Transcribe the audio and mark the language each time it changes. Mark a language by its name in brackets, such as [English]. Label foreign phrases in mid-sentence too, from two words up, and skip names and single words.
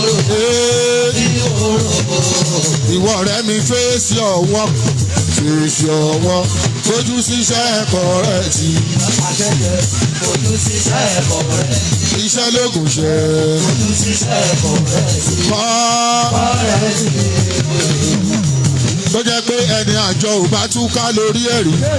[Yoruba] Ee. Ìwọ ọ̀rẹ́ mi, [English] face your work, face your work, [Yoruba] fojú síṣẹ́ ẹ̀kọ́ rẹ ti. Fojú síṣẹ́ ẹ̀kọ́ rẹ. Iṣẹ́ lóògùn ṣe. Fojú síṣẹ́ ẹ̀kọ́ rẹ. Kọ́. Tó jẹ́ pé ẹni àjọ ò bá túká lórí ẹ̀rí.